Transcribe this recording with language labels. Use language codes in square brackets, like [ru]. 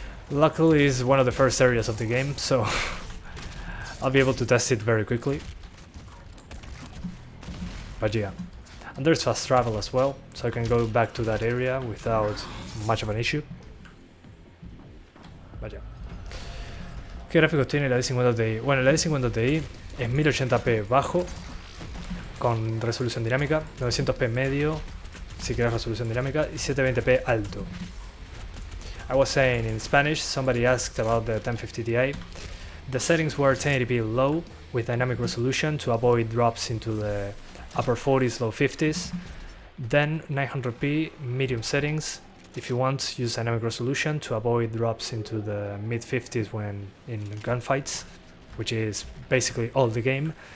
[en] Luckily it's one of the first areas of the game, so I'll be able to test it very quickly. But yeah, and there's fast travel as well, so I can go back to that area without much of an issue. But yeah. [es] ¿Qué gráficos tiene la D50 Ti? Bueno, la D50 Ti es 1080p bajo con resolución dinámica, 900p medio si quieres resolución dinámica y 720p alto. [en] I was saying in Spanish, somebody asked about the 1050 Ti. The settings were 1080p low with dynamic resolution to avoid drops into the upper 40s, low 50s. Then 900p medium settings. If you want, use dynamic resolution to avoid drops into the mid 50s when in gunfights, which is basically all the game.